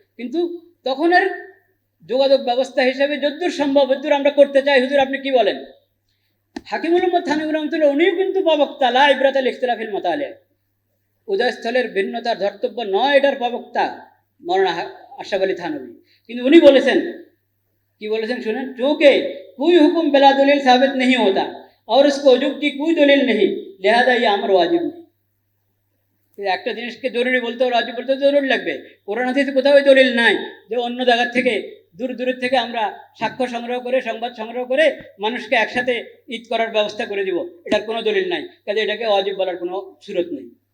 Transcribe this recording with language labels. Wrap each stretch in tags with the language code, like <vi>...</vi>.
<bn>কিন্তু তখনের যোগাযোগ ব্যবস্থা হিসেবে যদ্দূর সম্ভব যদ্দূর আমরা করতে চাই, হুজুর আপনি কি বলেন? হাকিমুল উম্মত থানভী রহমতুল্লাহ উনিও কিন্তু প্রবক্তা,</bn> <ar>লা ইবরাত আল ইখতিলাফিল মাতালিয়া,</ar> <bn>উদয়স্থলের ভিন্নতার ধর্তব্য নয় এটার প্রবক্তা মৌলানা আশরাফ আলী থানভী। কিন্তু উনি বলেছেন, কি বলেছেন শুনেন,</bn> <hi>চूंकि कोई हुक्म बिला दलील साबित नहीं होता और उसको वजूब की कोई दलील नहीं, लिहाजा ये अमर वाजिब नहीं।</hi> <bn>একটা জিনিসকে জরুরি বলতে, ওয়াজিব বলতে জরুরি লাগবে। কোরআন হাদিসে কোথাও দলিল নাই যে অন্য জায়গা থেকে, দূর থেকে আমরা সাক্ষ্য সংগ্রহ করে, সংবাদ সংগ্রহ করে মানুষকে একসাথে ঈদ করার ব্যবস্থা করে দিব, এটার কোনো দলিল নাই, কাজে এটাকে ওয়াজিব বলার কোনো সুরত নেই।</bn>